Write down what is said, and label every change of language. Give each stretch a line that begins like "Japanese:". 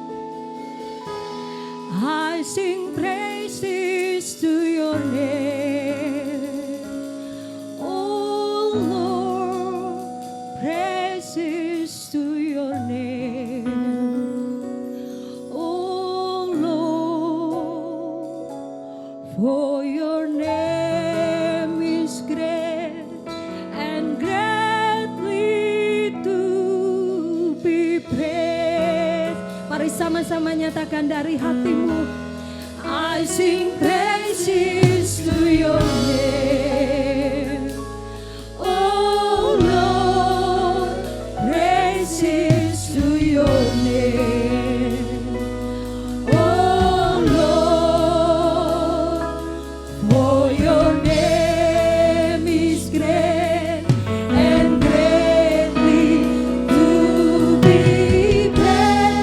English: I sing praises to your name, oh Lord, praises to your name, oh Lord, for your name is great and greatly to be praised.
Indonesian: Mari sama-sama nyatakan dari hatimu.
English: I sing praises to your name, oh Lord, praises to your name, oh Lord, for your name is great and greatly to be praised.